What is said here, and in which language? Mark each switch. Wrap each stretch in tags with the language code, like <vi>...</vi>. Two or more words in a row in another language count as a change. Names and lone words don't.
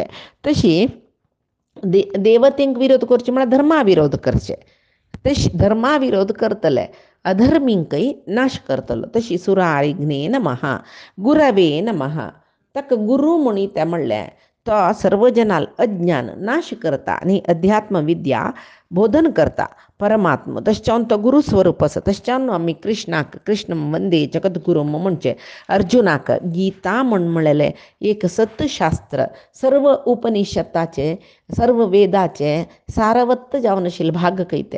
<kok>तशी देवतेंक विरोध करचे म्हळ्यार धर्मा विरोध करचे तशी धर्माविरोध करतले अधर्मींकೈ नाश करतलो.</kok> <sa>तशी सुरारिघ्ने नमः गुरवे नमः.</sa> <kok>ताका गुरु म्हणी त्या म्हणल्या तो सर्व जनाल अज्ञान नाश करता आणि अध्यात्म विद्या बोधन करता परमात्म तश्चावन तो गुरु स्वरूप आसा. तश्चावन आमी कृष्णाक</kok> <sa>कृष्ण वंदे जगद्गुरू</sa> <kok>म्हणचे. अर्जुनाक गीता म्हणलेले एक सत्यशास्त्र सर्व उपनिषदाचे सर्व वेदाचे सारवत्त जावन आशिल्ले भाग कैते.</kok>